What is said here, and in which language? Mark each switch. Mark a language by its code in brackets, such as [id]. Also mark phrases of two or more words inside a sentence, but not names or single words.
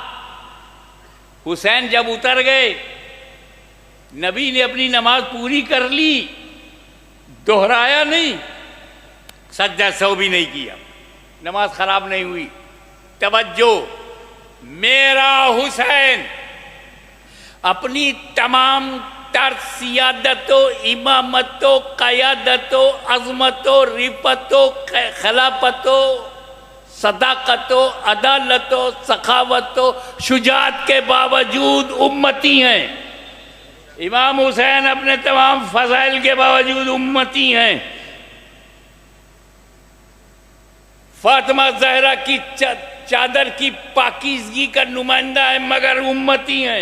[ur] حسین جب اتر گئے، نبی نے اپنی نماز پوری کر لی، دوہرایا نہیں، سجدہ سو بھی نہیں کیا، نماز خراب نہیں ہوئی۔ توجہ، میرا حسین اپنی تمام تر سیادت و امامت و قیادت و عظمت و رفت و خلافت و صداقت و عدالت و سخاوت و شجاعت کے باوجود امتی ہیں۔ امام حسین اپنے تمام فضائل کے باوجود امتی ہیں۔ فاطمہ زہرا کی چادر کی پاکیزگی کا نمائندہ ہے مگر امتی ہیں۔